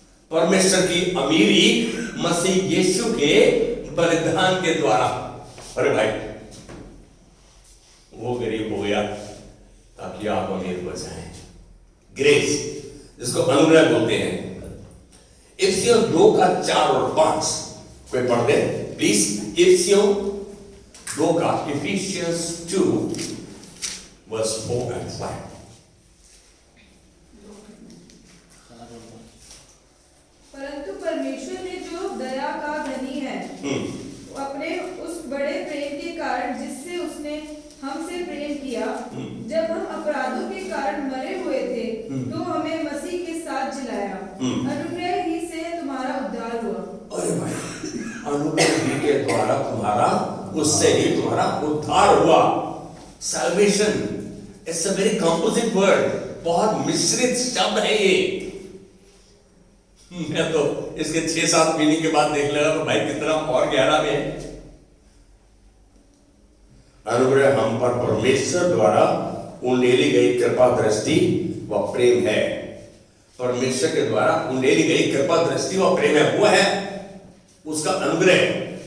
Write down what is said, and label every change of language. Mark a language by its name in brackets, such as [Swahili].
[Hindi] परमेश्वर की अमीरी मसीह यीशु के बलिदान के द्वारा। अरे भाई, वो गरीब हो गया ताकि आप अमीर हो जाएं। ग्रेस, जिसको अनुग्रह बोलते हैं। इफिसियों 2 का 4 और 5 कोई पढ़ दे प्लीज। इफिसियों 2 का, [English] Ephesians 2 verse 4 and 5। [Hindi] परंतु परमेश्वर ने जो दया का धनी है, अपने उस बड़े प्रेम के कारण जिससे उसने हमसे प्रेम किया, जब हम अपराधों के कारण मरे हुए थे, तो हमें मसीह के साथ जिलाया। अनुग्रह ही से तुम्हारा उद्धार हुआ। अरे भाई, अनुग्रह ही के द्वारा तुम्हारा, उससे ही तुम्हारा उद्धार हुआ। [English] Salvation, it's a very composite word, [Hindi] बहुत मिश्रित शब्द है ये। मैं तो इसके 6-7 मीनिंग के बाद देख लगा तो भाई कितना और गहरा में है। अनुग्रह हम पर परमेश्वर द्वारा उंडेली गई कृपा दृष्टि व प्रेम है। परमेश्वर के द्वारा उंडेली गई कृपा दृष्टि व प्रेम है, वो है उसका अनुग्रह।